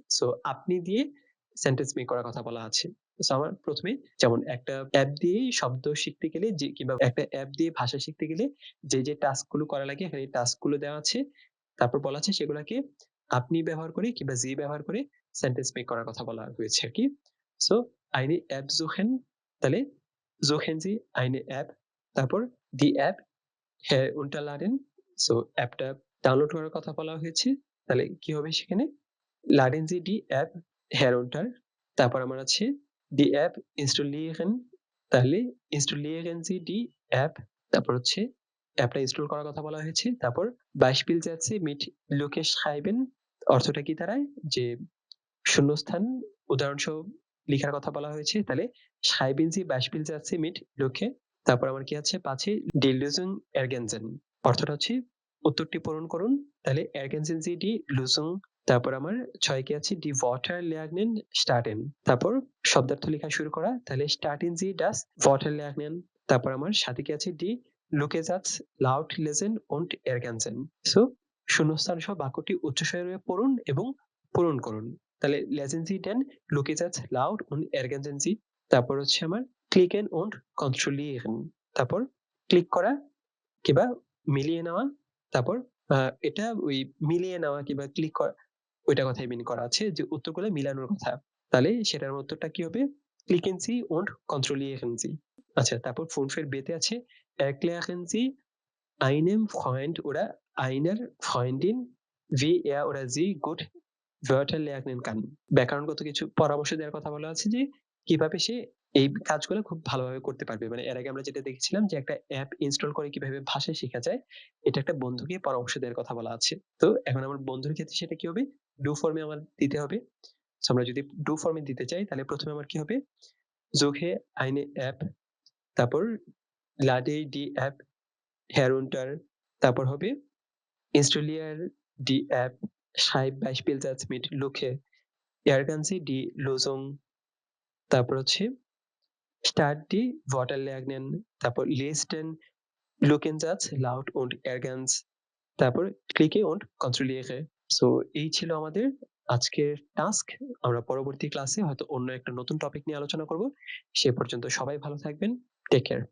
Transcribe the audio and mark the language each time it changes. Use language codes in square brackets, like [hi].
[bn] So আপনি দিয়ে sentence make করার কথা বলা আছে। সো আমার প্রথমে যেমন একটা অ্যাপ দিয়ে শব্দ শিখতে গেলে যে কিংবা একটা অ্যাপ দিয়ে ভাষা শিখতে গেলে যে টাস্ক গুলো করা লাগে এখানে টাস্ক গুলো দেওয়া আছে। তারপর বলা আছে সেগুলাকে আপনি ব্যবহার করে কিংবা জি ব্যবহার করে সেন্টেন্স মেক করার কথা বলা হয়েছে আরকি। [de] সো eine App suchen, তাহলে suchen Sie eine App, তারপর die App herunterladen। [bn] সো অ্যাপটা ডাউনলোড করার কথা বলা হয়েছে। তাহলে কি হবে সেখানে? [de] laden Sie die App herunter। তারপর আমার আছে die App installieren, তাহলে installieren Sie die App। [bn] তারপর হচ্ছে অ্যাপটা ইনস্টল করার কথা বলা হয়েছে। তারপর [de] Beispielsätze mit Lücke schreiben, [bn] অর্থটা কি দাঁড়ায়? যে শূন্যস্থান উদাহরণসহ লিখার কথা বলা হয়েছে। [de] তাহলে schreiben Sie Beispielsätze mit Lücke। [bn] তারপর আমার কি আছে ৫ এ [de] die Lösung ergänzen, [bn] অর্থটা হচ্ছে উত্তরটি পূরণ করুন। [de] তাহলে ergänzen Sie die Lösung। [bn] তারপর আমার ৬ কি আছে [de] die Wörter lernen starten। [bn] তারপর শব্দার্থ লেখা শুরু করা। [de] তাহলে starten Sie das Wörter lernen। [bn] তারপর আমার ৭ এ কি আছে [de] die Lücke Satz laut lesen und ergänzen। [bn] So শূন্যস্থান সহ বাক্যটি উচ্চস্বরে পড়ুন এবং পূরণ করুন। [de] তাহলে lesen Sie den Lücke Satz laut und ergänzen Sie। [bn] তারপর হচ্ছে আমার [de] klicken und kontrollieren। [bn] তারপর ক্লিক করা কিংবা মিলিয়ে নেওয়া। তারপর এটা ওই মিলিয়ে নেওয়া কিংবা ক্লিক করা ওইটা কথাই মিন করা আছে যে উত্তরগুলো মিলানোর কথা। তাহলে সেটার উত্তরটা কি হবে? [de] Klicken Sie und kontrollieren Sie। [bn] আচ্ছা, তারপর 5 বেতে আছে [de] erklären Sie einem Freund oder einer Freundin, wie er oder sie gut Wörter lernen kann। [bn] ব্যাকরণগত কিছু পরামর্শ দেওয়ার কথা বলা আছে যে কিভাবে সে এই কাজগুলো খুব ভালোভাবে করতে পারবে। মানে এর আগে আমরা যেটা দেখেছিলাম যে একটা অ্যাপ ইনস্টল করে কিভাবে ভাষা শেখা যায়, এটা একটা বন্ধুকে পরামর্শ দেওয়ার কথা বলা আছে। তো এখন আমার বন্ধুর ক্ষেত্রে সেটা কি হবে? ডু ফর্মে আমার দিতে হবে। সো আমরা যদি ডু ফর্মে দিতে চাই তাহলে প্রথমে আমার কি হবে? [de] suche eine App, তারপর lade die App herunter, তারপর হবে installiere die App, schreib Beispielsatz mit Lücke, ergänze die Lösung। [bn] তারপর হচ্ছে [de] start die Wörter lernen, তারপর lesen Lückensatz laut und ergänz, তারপর clique und kontrolliere। [bn] সো এই ছিল আমাদের আজকের টাস্ক। আমরা পরবর্তী ক্লাসে হয়তো অন্য একটা নতুন টপিক নিয়ে আলোচনা করব। সে পর্যন্ত সবাই ভালো থাকবেন। Take care.